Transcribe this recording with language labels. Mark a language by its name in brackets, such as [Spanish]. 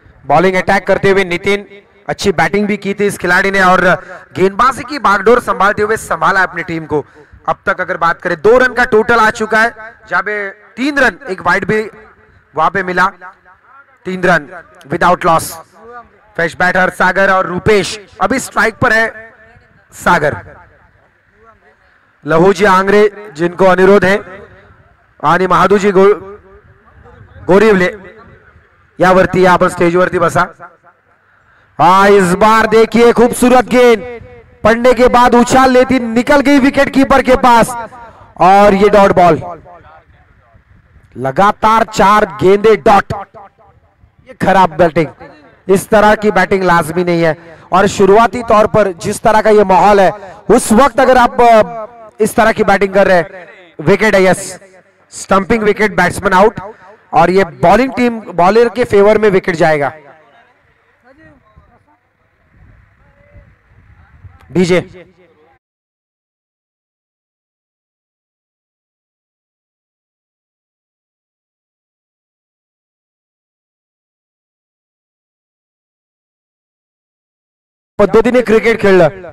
[Hindi] Bowling attack करते हुए नितिन, अच्छी बैटिंग भी की थी इस खिलाड़ी ने और गेंदबाजी की बागडोर संभालते हुए संभाला अपनी टीम को. अब तक अगर बात करें 2 रन का टोटल आ चुका है, जहां पे 3 रन, एक वाइड भी वहां पे मिला. 3 run without loss. Fresh batter सागर और रूपेश अभी स्ट्राइक पर है. [Marathi] सागर, लहूजी आंग्रे [Hindi] जिनको अनुरोध है [Marathi] आणि महादूजी गोरिवले यावरती आपण स्टेज वरती बसा. [Hindi] इस बार देखिए खूबसूरत गेंद पड़ने के बाद उछाल लेती निकल गई विकेट कीपर के पास और ये डॉट बॉल. लगातार 4 गेंदे डॉट. ये खराब बैटिंग, इस तरह की बैटिंग लाजमी नहीं है. और शुरुआती तौर पर जिस तरह का ये माहौल है, उस वक्त अगर आप इस तरह की बैटिंग कर रहे हैं, विकेट है. Yes, stumping wicket, batsman out और ये बॉलिंग टीम बॉलर के फेवर में विकेट जाएगा. [Marathi] डीजे पद्धतीने क्रिकेट खेळलं.